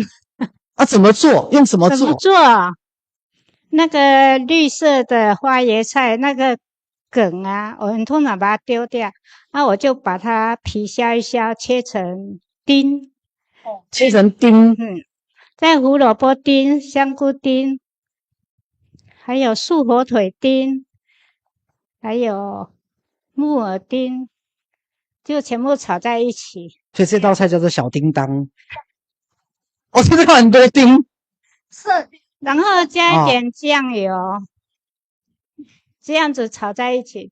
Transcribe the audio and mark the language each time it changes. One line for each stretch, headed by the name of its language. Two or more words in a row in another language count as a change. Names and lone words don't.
Chinese: 怎麼做？用什麼做？怎麼做？那個綠色的花椰菜，那個梗啊，我們通常把它丟掉，我就把它皮削一削，切成丁。切成丁。再胡蘿蔔丁、香菇丁，還有素火腿丁，還有木耳丁，就全部炒在一起。所以這道菜叫做小叮當。這個很多丁。是，然後加一點醬油，這樣子炒在一起。